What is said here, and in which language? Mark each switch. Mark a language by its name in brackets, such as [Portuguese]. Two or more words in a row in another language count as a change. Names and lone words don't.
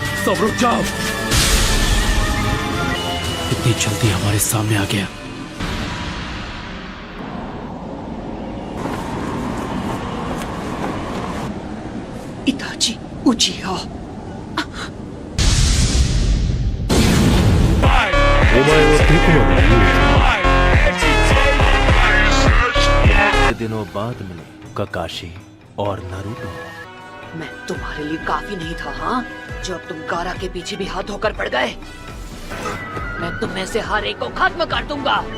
[Hindi] सब रुक जाओ। इतनी जल्दी हमारे सामने आ गया। इताची उचिया। [Japanese] お前はどこまで言う [Hindi] दिनों बाद मिले काकाशी और नारुतो। मैं तुम्हारे लिए काफी नहीं था, हाँ? जब तुम गारा के पीछे भी हाथ धोकर पड़ गए। मैं तुम में से हर एक को खत्म कर दूंगा।